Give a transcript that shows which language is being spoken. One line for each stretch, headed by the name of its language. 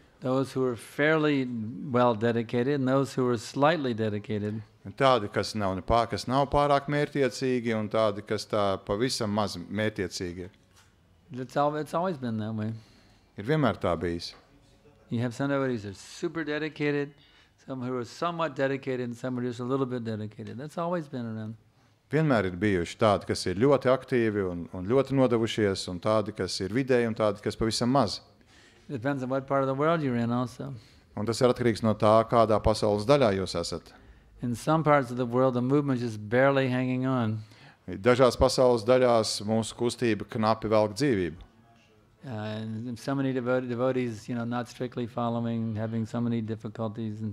English: Those who are fairly well dedicated and those who are slightly dedicated.
Latvian: Tādi, kas nav pārāk mērķtiecīgi, un tādi, kas tā pavisam maz mērķtiecīgi ir.
English: It's always been that way.
Latvian: Ir vienmēr tā bijis.
English: You have some devotees who are super dedicated, some who are somewhat dedicated, and some who are just a little bit dedicated. That's always been around.
Latvian: Vienmēr ir bijuši tādi, kas ir ļoti aktīvi un ļoti nodevušies, un tādi, kas ir vidēji, un tādi, kas pavisam maz.
English: It depends on what part of the world you're in also.
Latvian: Un tas ir atkarīgs no tā, kādā pasaules daļā jūs esat.
English: In some parts of the world, the movement is just barely hanging on.
Latvian: Dažās pasaules daļās mūsu kustība knapi velk dzīvību.
English: And so many devotees, not strictly following, having so many difficulties.